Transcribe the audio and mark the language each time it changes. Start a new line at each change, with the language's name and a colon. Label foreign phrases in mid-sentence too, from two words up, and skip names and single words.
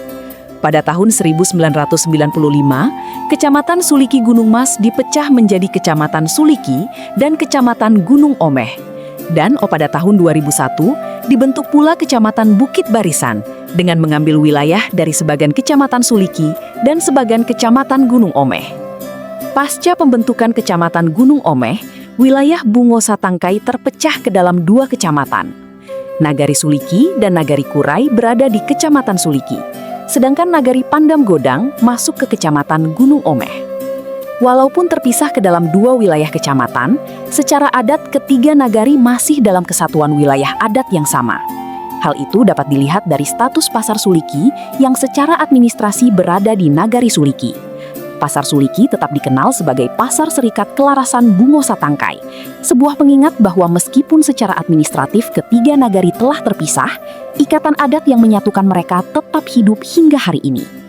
Indonesian: Pada tahun 1995, Kecamatan Suliki Gunung Mas dipecah menjadi Kecamatan Suliki dan Kecamatan Gunung Omeh. Dan pada tahun 2001, dibentuk pula Kecamatan Bukit Barisan dengan mengambil wilayah dari sebagian Kecamatan Suliki dan sebagian Kecamatan Gunung Omeh. Pasca pembentukan Kecamatan Gunung Omeh, wilayah Bungo Satangkai terpecah ke dalam 2 kecamatan. Nagari Suliki dan Nagari Kurai berada di Kecamatan Suliki, sedangkan Nagari Pandam Godang masuk ke Kecamatan Gunung Omeh. Walaupun terpisah ke dalam 2 wilayah kecamatan, secara adat ketiga nagari masih dalam kesatuan wilayah adat yang sama. Hal itu dapat dilihat dari status Pasar Suliki yang secara administrasi berada di Nagari Suliki. Pasar Suliki tetap dikenal sebagai Pasar Serikat Kelarasan Bungo Satangkai, sebuah pengingat bahwa meskipun secara administratif ketiga nagari telah terpisah, ikatan adat yang menyatukan mereka tetap hidup hingga hari ini.